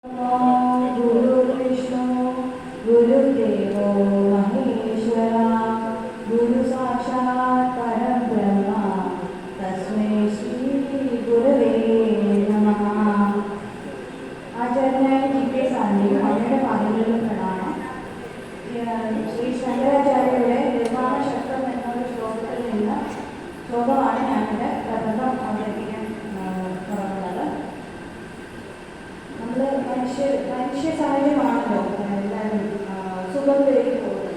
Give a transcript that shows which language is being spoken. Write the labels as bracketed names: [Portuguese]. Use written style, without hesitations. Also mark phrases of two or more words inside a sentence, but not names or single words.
[Sanskrit] गुरुर्विष्णु गुरुदेवो महेश्वरा गुरु साक्षात् परब्रह्म तस्मै श्री गुरवे नमः. [Hindi] आचार्य जी के सामने [Malayalam] അവരുടെ പാദങ്ങളിൽ പ്രണാമം. ശ്രീ ശങ്കരാചാര്യരുടെ നിർമ്മാണശക്തം എന്നൊരു ശ്ലോകത്തിൽ നിന്ന് ശ്ലോകമാണ് ഞാനിവിടെ പ്രബന്ധം അവതരിപ്പിക്കാൻ തുടങ്ങുന്നത്. നമ്മൾ മനുഷ്യ സാഹചര്യമാണല്ലോ എല്ലാവരും സുഖം തേടി പോകുന്നത്.